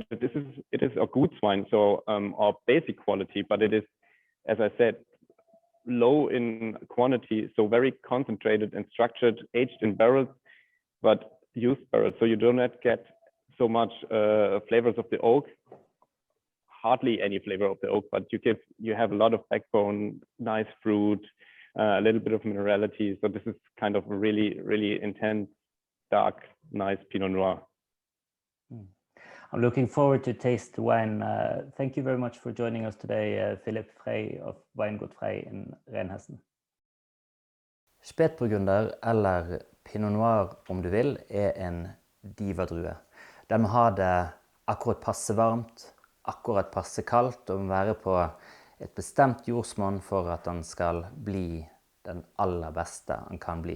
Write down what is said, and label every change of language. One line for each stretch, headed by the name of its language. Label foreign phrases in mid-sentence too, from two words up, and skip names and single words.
English: It is a good wine, so our basic quality, but it is, as I said, low in quantity, so very concentrated and structured, aged in barrels, but used barrels, so you do not get so much flavors of the oak, hardly any flavor of the oak, but you have a lot of backbone, nice fruit, a little bit of minerality. So this is kind of a really, really intense, dark, nice Pinot Noir. I'm looking forward to taste the wine. Thank you very much for joining us today, Phillip Frey of Weingut Frey in Rheinhessen.
Norwegian: Spätburgunder, eller Pinot Noir om du vil, en divadrue. Den må ha det akkurat passe varmt, akkurat passe kaldt, og må være på et bestemt jordsmonn for at den skal bli den aller beste den kan bli.